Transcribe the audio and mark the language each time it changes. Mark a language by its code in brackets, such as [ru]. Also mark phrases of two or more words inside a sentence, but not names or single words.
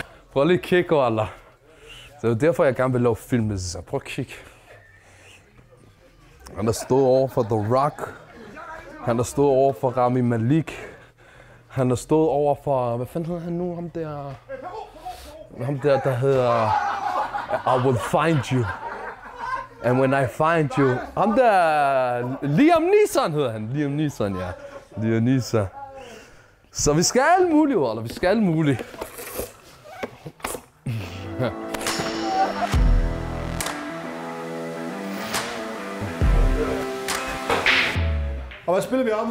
[da] Prøv lige at kigge over, Allah. Det er derfor, jeg gerne vil lave film. Så prøv at kigge. Han har stået over for The Rock. Han har stået over for Rami Malek. Han har stået over for... Hvad fanden hedder han nu? Ham der hedder... [en] I will find you. And when I find you... [da] Ham der... Liam Neeson hedder han. Liam Neeson, ja. Liam Neeson. Så vi skal alle mulige, eller vi skal alle mulige. Og hvad spiller vi om?